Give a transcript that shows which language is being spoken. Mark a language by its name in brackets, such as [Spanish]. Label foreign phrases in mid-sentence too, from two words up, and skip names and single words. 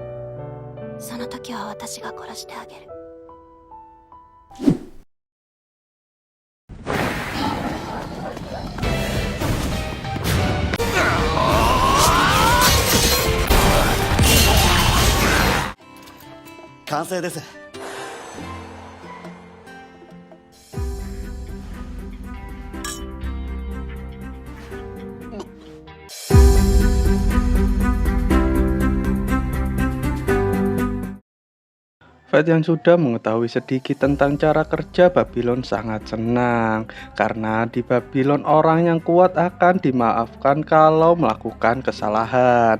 [Japanese] その時は私が殺してあげる。完成です。 [Indonesian] Fate yang sudah mengetahui sedikit tentang cara kerja Babylon sangat senang, karena di Babylon orang yang kuat akan dimaafkan kalau melakukan kesalahan.